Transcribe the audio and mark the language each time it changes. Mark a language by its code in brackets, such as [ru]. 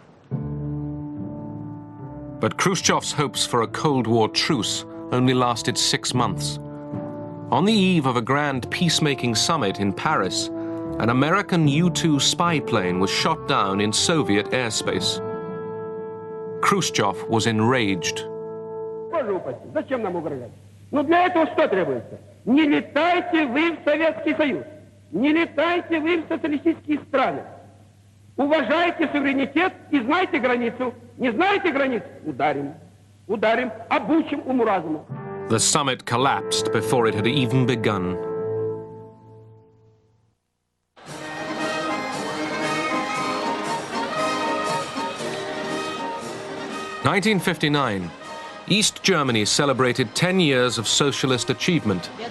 [en] But Khrushchev's hopes for a Cold War truce only lasted 6 months. On the eve of a grand peacemaking summit in Paris, an American U-2 spy plane was shot down in Soviet airspace. Khrushchev was enraged. [ru] Но для этого что требуется? Не летайте вы в Советский Союз, не летайте вы в социалистические страны. Уважайте суверенитет и знайте границу. Не знаете границу? Ударим. Ударим, обучим уму-разуму. [en] The summit collapsed before it had even begun. (1959). East Germany celebrated 10 years of socialist achievement.